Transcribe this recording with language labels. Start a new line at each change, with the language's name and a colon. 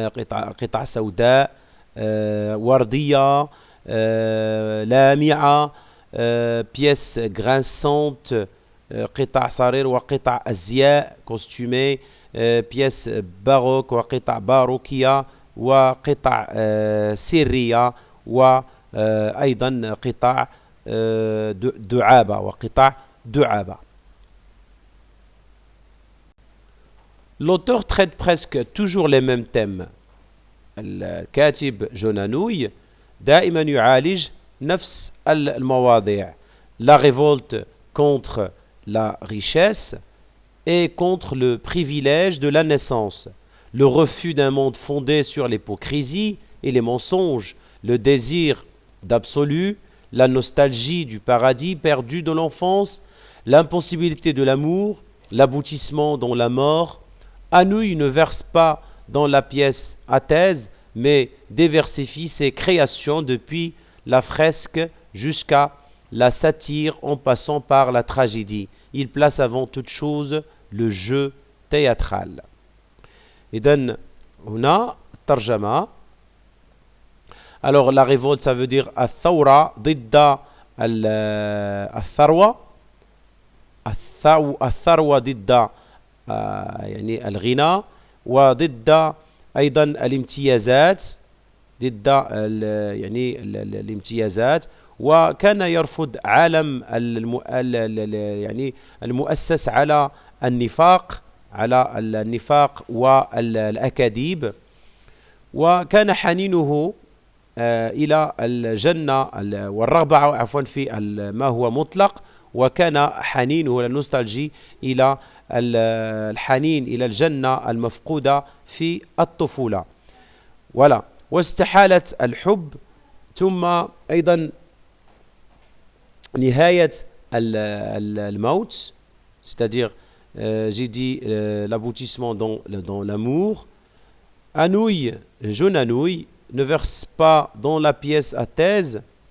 Arabic: قطع سوداء، وردية، لامعة، بيس grinçante، قطع صرير وقطع أزياء كوستومي، بيس باروك وقطع باروكية وقطع سرية وأيضا قطع دعابة وقطع دعابة.
French: L'auteur traite presque toujours les mêmes thèmes.
Arabic: الكاتب جون أنوي دائما يعالج نفس المواضيع.
French: La révolte contre la richesse et contre le privilège de la naissance, le refus d'un monde fondé sur l'hypocrisie et les mensonges, le désir d'absolu, la nostalgie du paradis perdu de l'enfance, l'impossibilité de l'amour, l'aboutissement dans la mort. Anouilh ne verse pas dans la pièce athèse, mais diversifie ses créations depuis la fresque jusqu'à la satire en passant par la tragédie. Il place avant toute chose le jeu théâtral.
Arabic: إذن هنا ترجمة.
French: Alors la révolte ça veut dire
Arabic: الثورة ضد الثروة. الثروة ضد يعني الغنى، وضد أيضا الامتيازات، ضد يعني الامتيازات. وكان يرفض عالم يعني المؤسس على النفاق، على النفاق والأكاذيب. وكان حنينه إلى الجنة والرغبة عفوا في ما هو مطلق، وكان حنينه النوستالجي إلى الحنين إلى الجنة المفقودة في الطفولة. ولا واستحالة الحب، ثم أيضا نهاية الموت،
French: c'est-à-dire j'ai dit l'aboutissement dans l'amour. Anouilh, jeune Anouilh, ne verse pas dans la pièce à thèse.